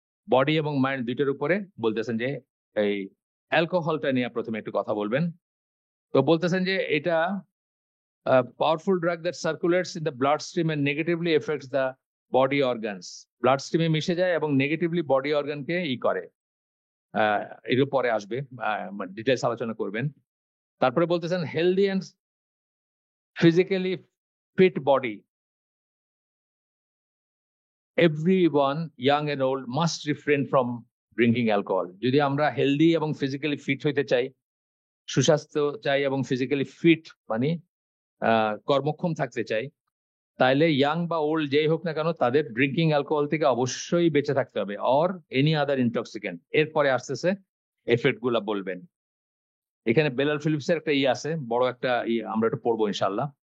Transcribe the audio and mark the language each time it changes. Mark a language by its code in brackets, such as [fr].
[bn] Body এবং mind দুইটার উপরে বলতেছেন যে এই অ্যালকোহলটা নিয়ে প্রথমে একটু কথা বলবেন। তো বলতেছেন যে এটা [en] Powerful drug that circulates in the blood stream and negatively affects the body organs. [bn] Blood স্ট্রিমে মিশে যায় এবং নেগেটিভলি বডি অর্গানকে করে। এর পরে আসবে, ডিটেলস আলোচনা করবেন। তারপরে বলতেছেন [en] Healthy and physically fit body, everyone young and old must refrain from drinking alcohol. [bn] যদি আমরা হেলদি এবং ফিজিক্যালি ফিট হইতে চাই, সুস্বাস্থ্য চাই এবং ফিজিক্যালি ফিট মানে কর্মক্ষম থাকতে চাই, তাহলে ইয়াং বা ওল্ড যেই হোক না কেন তাদের ড্রিঙ্কিং অ্যালকোহল থেকে অবশ্যই বেঁচে থাকতে হবে, [en] Or any other intoxicant. [bn] এরপরে আসতেছে এফেক্ট গুলা বলবেন। এখানে বেলাল ফিলিপস এর একটা আছে, বড় একটা আমরা একটু পড়বো ইনশাল্লাহ।